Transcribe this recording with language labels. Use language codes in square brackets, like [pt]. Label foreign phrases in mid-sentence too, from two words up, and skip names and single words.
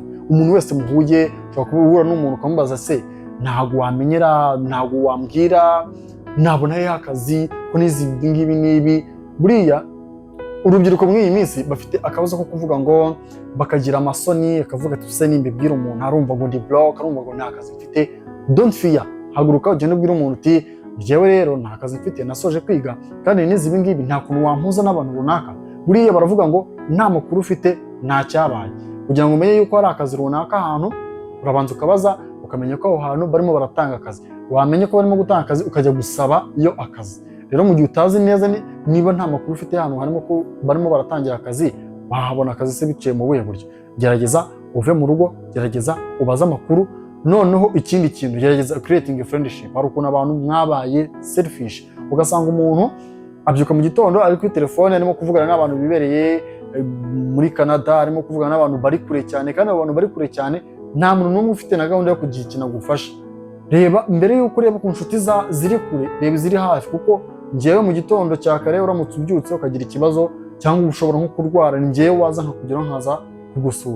[rw] Umuntu wese muhuye, ushobora kuba n'umuntu ukamubaza se ntago wamenyera, ntago wambwira nabona he akazi ko nizi ngibi nibi. Buriya urubyiruko muri iyi minsi bafite akabazo ko kuvuga ngo bakagira amasoni, akavuga ati se nimbibwira umuntu arumva ngo ndi block, arumva ngo nta kazi mfite. [en] Don't fear, [rw] haguruka ugende ubwira umuntu uti njyewe rero nta kazi mfite, nasoje kwiga kandi nizi ibi ngibi, nta kuntu wampuza n'abantu runaka. Buriya baravuga ngo nta makuru ufite nta cyabaye. Kugira ngo umenye yuko hari akazi runaka ahantu, urabanza ukabaza ukamenya ko aho hantu barimo baratanga akazi. Wamenye ko barimo gutanga akazi ukajya gusaba iyo akazi. Rero mu gihe utazi neza niba nta makuru ufite hano harimo ko barimo baratangira akazi, wahabona akazi se biciye mu buhe buryo? Gerageza uve mu rugo, gerageza ubaze amakuru. Noneho ikindi kintu, gerageza [en] creating a friendship. [rw] Hari ukuntu abantu mwabaye selfish, ugasanga umuntu abyuka mu gitondo ari kuri telefone arimo kuvugana n'abantu bibereye muri Canada, arimo kuvugana n'abantu bari kure cyane, kandi abantu bari kure cyane nta muntu n'umwe ufite na gahunda yo kugira ikintu agufasha. Reba mbere y'uko ureba ku nshuti ziri kure, reba iziri hafi, kuko njyewe mu gitondo cya kare uramutse ubyutse ukagira ikibazo cyangwa ushobora nko kurwara, njyewe waza nkakugeraho nkaza kugusura.